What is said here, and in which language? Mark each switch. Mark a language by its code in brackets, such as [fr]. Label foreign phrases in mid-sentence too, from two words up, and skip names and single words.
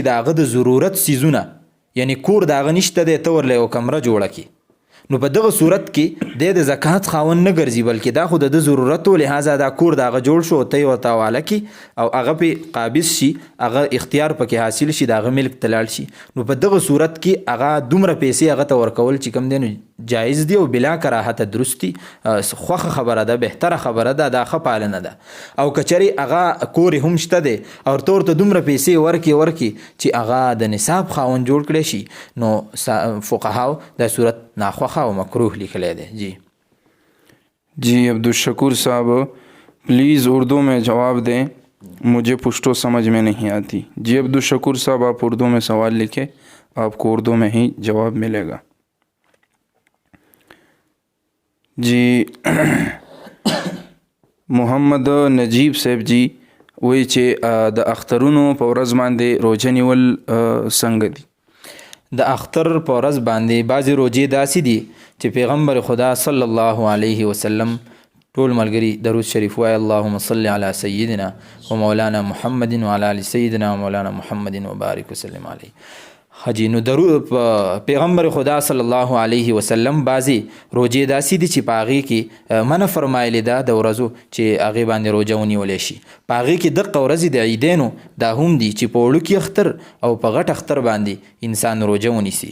[ps] د هغه د ضرورت څیزونه، یعنی کور د هغه نشته دی، ته ورله یو کمره جوړه کړي، نو په دغه صورت کې د زکات خاوند نه ګرځي، بلکې دا خو د ضرورتو لحاظه دا کور د هغه جوړ شو، ته یې ورته حواله کړي او هغه پې قابض شي، هغه اختیار پکې حاصل شي، د هغه ملک ته لاړ شي، نو په دغه صورت کې هغه دومره پیسې هغه ته ورکول چې کوم دی نو جایز دی او بلا کراهت درستی، خوښه خبره ده، بهتره خبره ده، دا ښه پالنه ده. او کچرې هغه کور هم شته دی او ته ورته دومره پیسې ورکړي چې هغه د نصاب خاوند جوړ کړی شي، نو فقهاو دا صورت ناخوښه او مکروه لیکلی دی. [ur] جی عبدالشکور صاحب پلیز اردو میں جواب دیں، مجھے پشتو سمجھ میں نہیں آتی. جی عبدالشکور صاحب آپ اردو میں سوال لکھیں، آپ کو اردو میں ہی جواب ملے گا. [ps] جی محمد نجیب صاحب جی وایي چې د اخترونو په ورځ باندې روژه نیول څنګه دي؟ د اختر په ورځ باندې بعضې روژې داسې دي چې پیغمبر خدا [ar] صلی الله علیه وسلم [ps] ټول ملګري درود شریف وایي، [ar] اللهم صل علی سیدنا و مولانا محمد و علی آل سیدنا و مولانا محمد وبارک وسلم علیه. [ps] حجی نو درود پیغمبر خدا [ar] صلی الله علیه وسلم [ps] بعضې روژې داسې دي چې په هغې کې منع فرمایلې ده د ورځو چې هغې باندې روژه ونیولی شي. په هغې کې دقه ورځې د عیدینو دا هم دي چې په وړوکي اختر او په غټ اختر باندې انسان روژه ونیسي.